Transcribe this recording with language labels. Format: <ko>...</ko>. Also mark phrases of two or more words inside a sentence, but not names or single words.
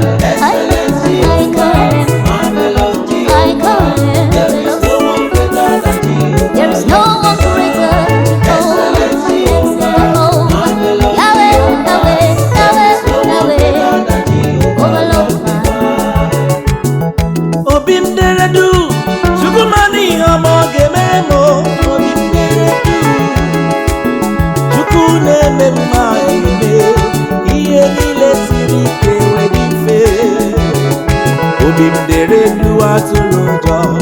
<en>divine. I, Excellent I call him. Jehovah, marvelous Jehovah. I call him. There is no one greater than Jehovah, There is no one greater. Excellent Jehovah, Oh, marvelous Yahweh, Jehovah. Yahweh, There is no Yahweh, one greater Yahweh. than Jehovah, Overlord. Lord divine.</en> <ig>Obi m dere du, Chukwu ma n'ihe ọma ọ ga-emere m, o. Obi m dere du, Chukwu na-eme mma eme, ihe niile siri ike wee dị mfe. Obi m dere du, atụla ụjọ.</ig>